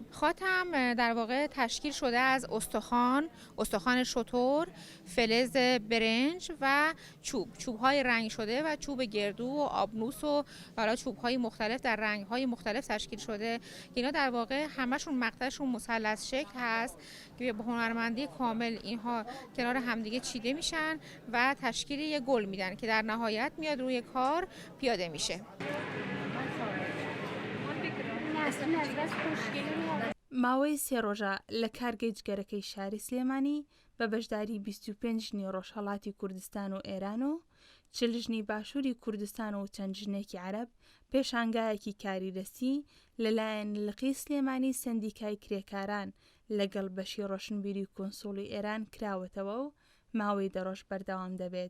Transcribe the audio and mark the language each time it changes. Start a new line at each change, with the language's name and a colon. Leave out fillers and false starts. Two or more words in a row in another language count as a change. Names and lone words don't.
Persian: خاتم در واقع تشکیل شده از استخوان شتر، فلز برنج و چوب‌های رنگ شده و چوب گردو و آبنوس و حالا چوب‌های مختلف در رنگ‌های مختلف تشکیل شده. اینا در واقع همشون مقطعشون مثلث شکل هست که به هنرمندی کامل اینها کنار همدیگه چیده میشن و تشکیل یه گل میدن که در نهایت میاد روی کار پیاده میشه.
Central Kurdish: ماوەی سێ ڕۆژە لە کارگەی جگەرەکەی شاری سلێمانی بە بەشداری 25 ژنی ڕۆژهەڵاتی کوردستان و ئێران و 40 ژنی باشووری کوردستان و چەند ژنێکی عەرەب پێشانگایەکی کاری دەستی لەلایەن لقی سلێمانی سەندیکای کرێکاران لەگەڵ بەشی ڕۆشنبیری کۆنسۆڵی ئێران کراوەتەوە و ماوەی دەڕۆژ بەردەوام دەبێت.